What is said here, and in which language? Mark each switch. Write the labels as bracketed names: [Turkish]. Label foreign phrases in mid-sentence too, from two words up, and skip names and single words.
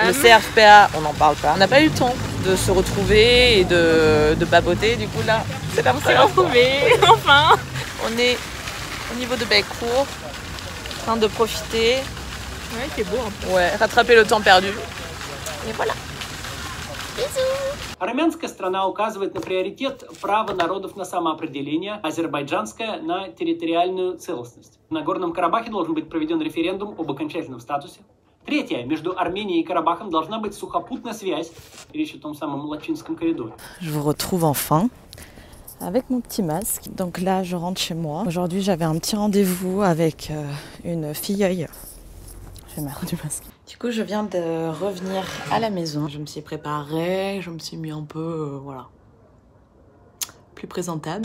[French] le CRFPA, on n'en parle pas. On n'a pas eu le temps de se retrouver et de papoter. Du coup, là, c'est la première fois. On s'est retrouvés, enfin. On est au niveau de Bellecour, en train de profiter. Ouais, c'est beau un peu. Ouais, rattraper le temps perdu. Et voilà. [Russian] Армянская страна указывает на приоритет права народов на самоопределение, азербайджанская на территориальную целостность. В Нагорном Карабахе должен быть проведен референдум об окончательном статусе. Третье. Между Арменией и Карабахом должна быть сухопутная связь. Речь о том самом Лачинском коридоре. [French] Je vous retrouve enfin avec mon petit masque. Donc là, je rentre chez moi. Aujourd'hui, j'avais un petit rendez-vous avec une filleule. Je vais mettre du masque. Du coup, je viens de revenir à la maison. Je me suis préparée, je me suis mis un peu, voilà, plus présentable.